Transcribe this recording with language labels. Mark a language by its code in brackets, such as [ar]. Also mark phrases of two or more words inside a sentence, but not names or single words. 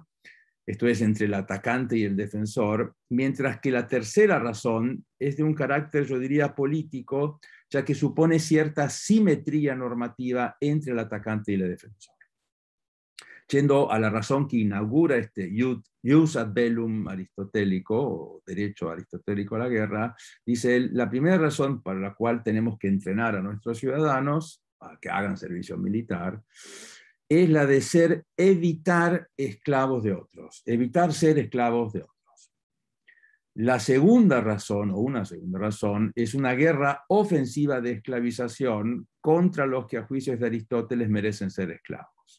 [es] Esto es, entre el atacante y el defensor, mientras que la tercera razón es de un carácter, yo diría, político, ya que supone cierta simetría normativa entre el atacante y el defensor. Yendo a la razón que inaugura este [la] ius ad bellum [es] aristotélico, o derecho aristotélico a la guerra, dice él, la primera razón para la cual tenemos que entrenar a nuestros ciudadanos a que hagan servicio militar es la de evitar esclavos de otros, evitar ser esclavos de otros. La segunda razón, o una segunda razón, es una guerra ofensiva de esclavización contra los que a juicios de Aristóteles merecen ser esclavos.